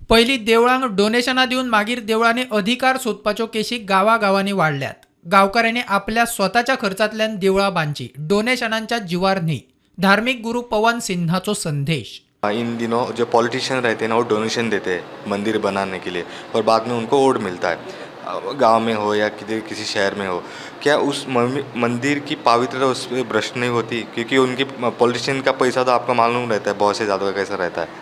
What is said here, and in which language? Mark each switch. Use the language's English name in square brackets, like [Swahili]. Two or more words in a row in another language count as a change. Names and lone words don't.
[Konkani] पहिली देवळांक डोनेशनां दिवन मागीर देवळांनी अधिकार सोदपाच्यो केशी गांवागांवांनी वाडल्यात. गांवकारांनी आपल्या स्वताच्या खर्चांतल्यान देवळां बांदची, डोनेशनांच्या जिवार न्ही. धार्मिक गुरु पवन सिन्हाचो संदेश. [Hindi] इन दिनों जो पॉलिटिशियन रहते हैं ना वो डोनेशन देते हैं मंदिर बनाने के लिए और बाद में उनको वोट मिलता है, गांव में हो या किसी शहर में हो। क्या उस मंदिर की पवित्रता उस पर भ्रष्ट नहीं होती? क्योंकि उनकी पॉलिटिशियन का पैसा तो आपको मालूम रहता है बहुत से ज़्यादा कैसा रहता है।